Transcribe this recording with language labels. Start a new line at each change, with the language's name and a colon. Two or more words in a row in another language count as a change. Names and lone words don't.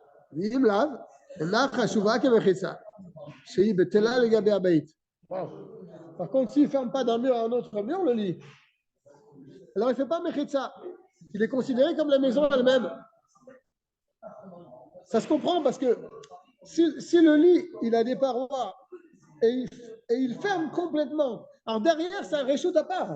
Hebrew: ואם לאו, אינה חשובה כמחיצה, שהיא בטלה לגבי הבית.
French: Par contre, s'il ne ferme pas d'un mur à un autre mur, le lit, alors il ne fait pas mechitza. Il est considéré comme la maison elle-même. Ça se comprend parce que si le lit, il a des parois et il ferme complètement, alors derrière, c'est un réchoute à part.